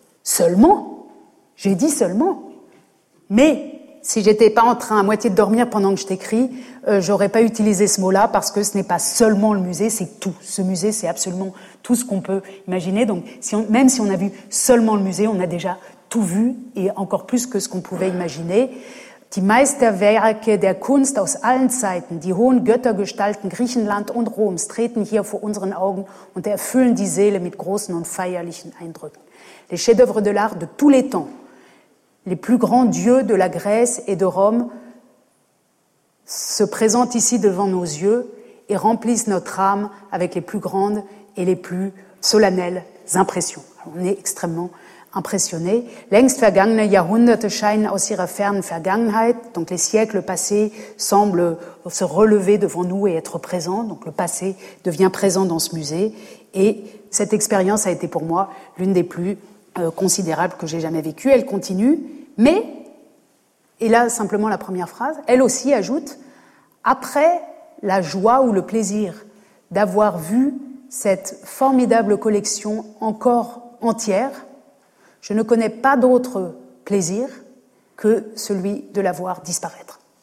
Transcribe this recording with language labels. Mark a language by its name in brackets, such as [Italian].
[French] Seulement ? J'ai dit seulement. Mais si j'étais pas en train à moitié de dormir pendant que je t'écris, j'aurais pas utilisé ce mot-là parce que ce n'est pas seulement le musée, c'est tout. Ce musée, c'est absolument tout ce qu'on peut imaginer. Donc, même si on a vu seulement le musée, on a déjà tout vu et encore plus que ce qu'on pouvait imaginer. [German] Die Meisterwerke der Kunst aus allen Zeiten, die hohen Göttergestalten Griechenland und Roms treten hier vor unseren Augen und erfüllen die Seele mit großen und feierlichen Eindrücken. [French] Les chefs-d'œuvre de l'art de tous les temps, les plus grands dieux de la Grèce et de Rome se présentent ici devant nos yeux et remplissent notre âme avec les plus grandes et les plus solennelles impressions. Alors, on est extrêmement impressionné. [German] Längst vergangene Jahrhunderte scheinen aus ihrer fernen Vergangenheit. [French] Donc les siècles passés semblent se relever devant nous et être présents. Donc le passé devient présent dans ce musée. Et cette expérience a été pour moi l'une des plus considérables que j'ai jamais vécues. Elle continue, mais, et là simplement la première phrase, elle aussi ajoute, après la joie ou le plaisir d'avoir vu cette formidable collection encore entière, je ne connais pas d'autre plaisir que celui de la voir disparaître.